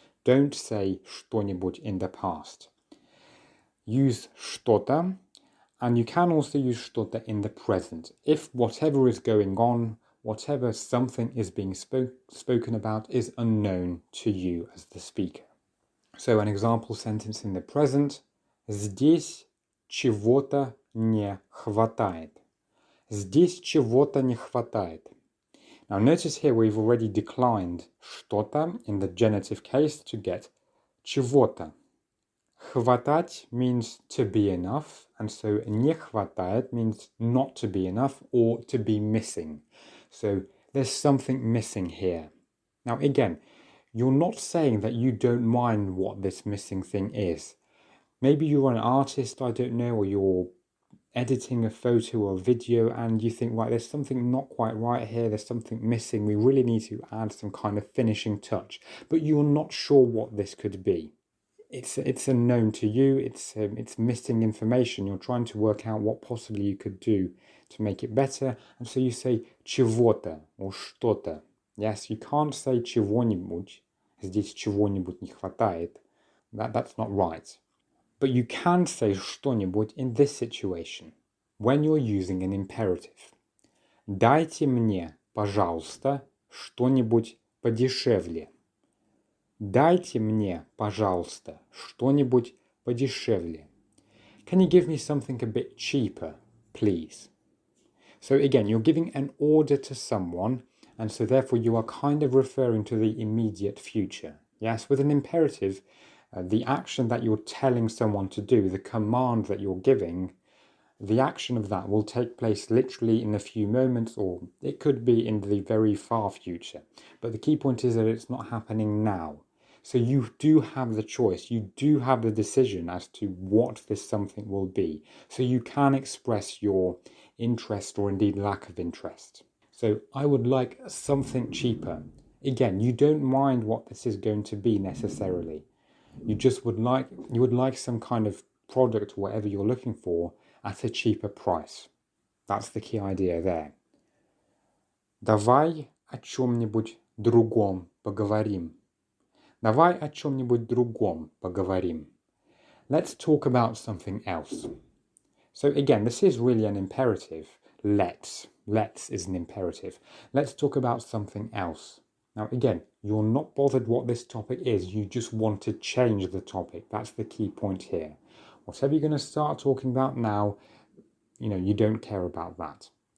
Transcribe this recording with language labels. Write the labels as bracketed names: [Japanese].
[English] Don't say что-нибудь in the past. Use что-то, and you can also use что-то in the present. If whatever is going on, whatever something is being spoken about is unknown to you as the speaker. So an example sentence in the present, [Russian] здесь чего-то не хватает. Здесь чего-то не хватает. [English] Now notice here we've already declined что-то in the genitive case to get чего-то. Хватать means to be enough, and so не хватает means not to be enough or to be missing. So there's something missing here. Now again, you're not saying that you don't mind what this missing thing is. Maybe you're an artist, I don't know, or you're editing a photo or video and you think, right, there's something not quite right here, there's something missing, we really need to add some kind of finishing touch, but you're not sure what this could be. It's unknown to you, it's missing information, you're trying to work out what possibly you could do to make it better, and so you say чего-то or что-то. Yes, you can't say чего-нибудь, [Russian] здесь чего-нибудь не хватает, [English] that's not right. But you can say что-нибудь in this situation, when you're using an imperative. [Russian] Дайте мне, пожалуйста, что-нибудь подешевле. Дайте мне, пожалуйста, что-нибудь подешевле. [English] Can you give me something a bit cheaper, please? So again, you're giving an order to someone, and so therefore you are kind of referring to the immediate future. Yes, with an imperative, the action that you're telling someone to do, the command that you're giving, the action of that will take place literally in a few moments, or it could be in the very far future. But the key point is that it's not happening now. So you do have the choice, you do have the decision as to what this something will be. So you can express your interest or indeed lack of interest. So I would like something cheaper. Again, you don't mind what this is going to be necessarily. You would like some kind of product or whatever you're looking for at a cheaper price. That's the key idea there. [Russian] Давай о чем-нибудь другом поговорим. Давай о чем-нибудь другом поговорим. [English] Let's talk about something else. So again, this is really an imperative. Let's is an imperative. Let's talk about something else. Now again, you're not bothered what this topic is, you just want to change the topic. That's the key point here. Whatever you're going to start talking about now, you don't care about that.